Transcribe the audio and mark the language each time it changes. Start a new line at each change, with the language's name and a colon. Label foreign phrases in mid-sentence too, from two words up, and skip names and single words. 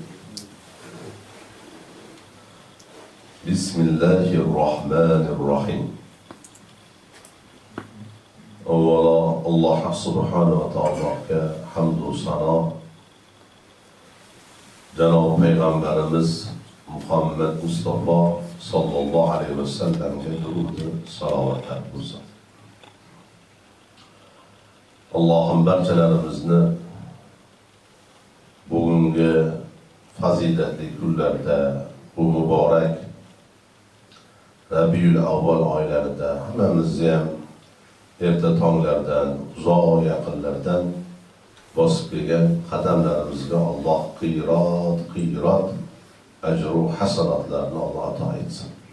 Arabic: بسم الله الرحمن الرحيم.
Uzbek: Avvalo Alloh
Arabic: سبحانه وتعالى
Uzbek: hamd va sano, Janob Payg'ambarimiz Muhammad Mustafa
Arabic: صلى الله عليه وسلم
Uzbek: durud va salovatlar bo'lsin. Allohim barchalarimizni bugun
Turkish: faziletli günlerde, bu mübarek
Uzbek: Rabiul Avval oylarida hammamizni ham erta tonglardan, uzoq yaqinlardan bosib kelgan qadamlarimizga Alloh qiyrat ajru hasanatlarni Alloh ato etsin.